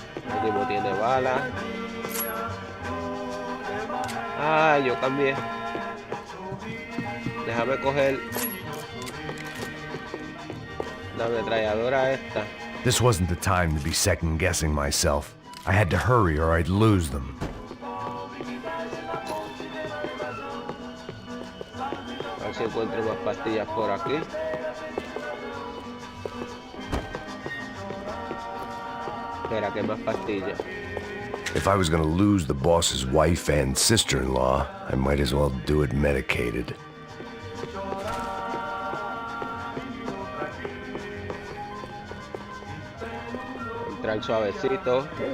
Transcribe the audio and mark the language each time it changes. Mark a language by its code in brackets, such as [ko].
[es] El tipo tiene balas. Ah, yo cambié. Déjame coger la ametralladora esta. [en] This wasn't the time to be second-guessing myself. I had to hurry or I'd lose them. [es] A ver si encuentro más pastillas por aquí. Espera, que más pastillas. [en] If I was gonna lose the boss's wife and sister-in-law, I might as well do it medicated. [es] Entrar suavecito.